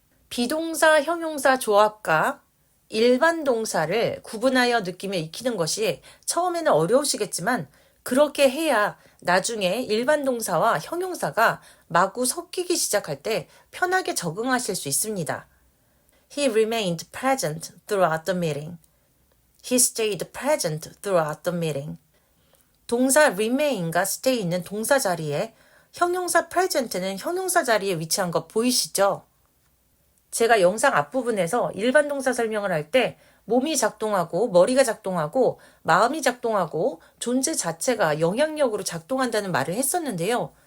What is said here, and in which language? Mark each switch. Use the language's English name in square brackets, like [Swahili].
[Korean] 비동사, 형용사 조합과 일반 동사를 구분하여 느끼며 익히는 것이 처음에는 어려우시겠지만 그렇게 해야 나중에 일반 동사와 형용사가 마구 섞이기 시작할 때 편하게 적응하실 수 있습니다. [English] He remained present throughout the meeting. He stayed present throughout the meeting. [Korean] 동사 remain과 stay 있는 동사 자리에 형용사 present는 형용사 자리에 위치한 거 보이시죠? 제가 영상 앞부분에서 일반 동사 설명을 할 때 몸이 작동하고 머리가 작동하고 마음이 작동하고 존재 자체가 영향력으로 작동한다는 말을 했었는데요.